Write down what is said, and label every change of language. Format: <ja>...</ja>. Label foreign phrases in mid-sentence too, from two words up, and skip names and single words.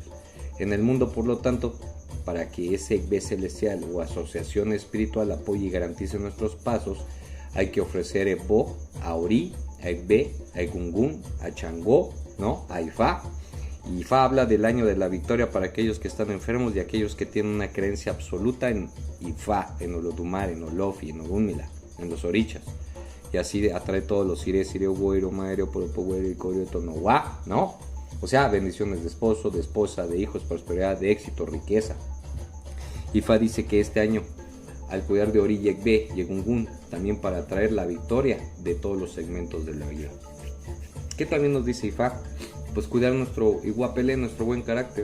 <es>En el mundo, por lo tanto, para que ese Ekbe celestial o asociación espiritual apoye y garantice nuestros pasos, hay que ofrecer Ebo a Ori, a Ekbe, a Egungun, a Changó, ¿no? A Ifá. Y Ifá habla del año de la victoria para aquellos que están enfermos y aquellos que tienen una creencia absoluta en Ifá, en Olodumare, en Olofi, en Orúnmila, en los orichas. Y así atrae todos los ires, ireo, boiro, maero, poropoguero, icorio, tonoguá, ¿no? O sea, bendiciones de esposo, de esposa, de hijos, prosperidad, de éxito, riqueza. Ifá dice que este año, al cuidar de Ori y Ekbe y Egungun, también para traer la victoria de todos los segmentos de la vida. ¿Qué también nos dice Ifá? Pues cuidar nuestro iguapelé, nuestro buen carácter.</es>